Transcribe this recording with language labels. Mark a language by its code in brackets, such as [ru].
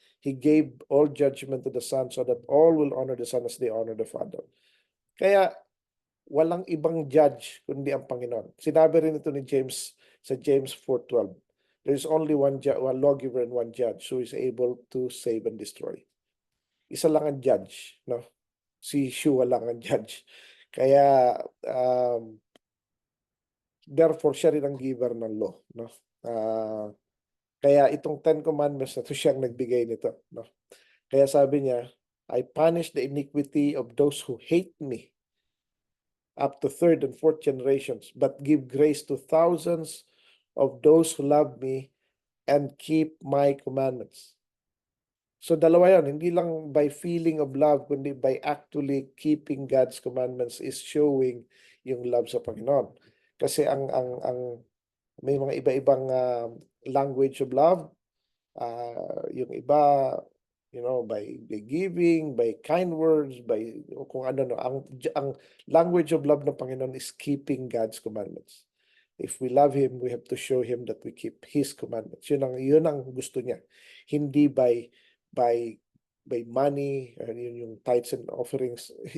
[en] He gave all judgment to the Son so that all will honor the Son as they honor the Father. [tl] Kaya walang ibang judge kundi ang Panginoon. Sinabi rin ito ni James sa [en] James 4:12. There is only one lawgiver and one judge who is able to save and destroy. [tl] Isa lang ang judge, no? Si Yeshua lang ang judge. Kaya therefore siya rin ang giver ng law, no? Kaya itong 10 commandments na ito siyang nagbigay nito, no? Kaya sabi niya, [en] I punish the iniquity of those who hate me up to third and fourth generations, but give grace to thousands of those who love me and keep my commandments. So [tl] dalawa yan, hindi lang [en] by feeling of love, kundi by actually keeping God's commandments is showing [tl] yung love sa Panginoon. Kasi ang may mga iba-ibang [en] language of love. [tl] Yung iba, by giving, by kind words, by kung ano, no. [en] Ang language of love ng Panginoon is keeping God's commandments. If we love Him, we have to show Him that we keep His commandments. [tl] Yun ang gusto niya. Hindi by money, yun yung [en] tithes and offerings.